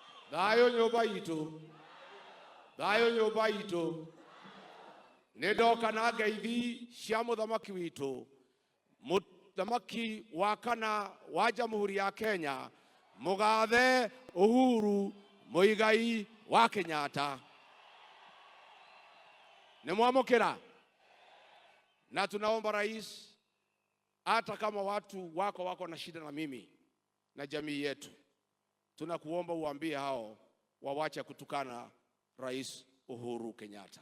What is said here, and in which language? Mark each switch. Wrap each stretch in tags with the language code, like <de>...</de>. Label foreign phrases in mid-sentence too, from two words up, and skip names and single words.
<ki>Thayo nyumba itu. Thayo nyumba itu. Nidoka na ngeithi cia muthamaki witu. Muthamaki wa kana wa Jamhuri ya Kenya. Mugathe Uhuru Muigai wa Kenyatta. Nimwamukira.</ki> <sw>Na tunaomba rais, hata kama watu wako na shida na mimi na jamii yetu, tunakuomba uambie hao wawache kutukana Rais Uhuru Kenyatta.</sw>